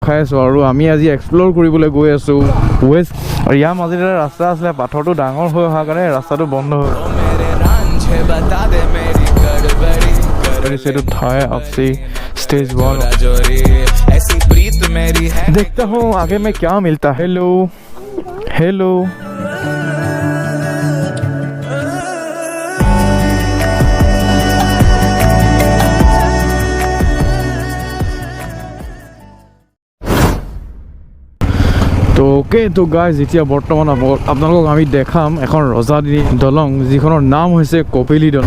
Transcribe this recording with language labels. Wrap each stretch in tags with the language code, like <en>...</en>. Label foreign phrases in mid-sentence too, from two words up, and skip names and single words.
<as>দেখাই আছোঁ আৰু আমি আজি এক্সপ্ল'ৰ কৰিবলৈ গৈ আছোঁ ৱেষ্ট। আৰু ইয়াৰ মাজত এটা ৰাস্তা আছিলে, পাথৰটো ডাঙৰ হৈ অহাৰ কাৰণে ৰাস্তাটো বন্ধ হৈ গ'ল। এইটো ঠাই আপচি</as> <hi>स्टेज 1 देखता हूँ आगे में क्या मिलता है।</hi> <en>hello hello</en> <as>তো ওকে তো গাইজ এতিয়া বৰ্তমান আপোনালোকক আমি দেখাম এখন ৰজাদিনী দলং যিখনৰ নাম হৈছে কপিলী দলং।</as>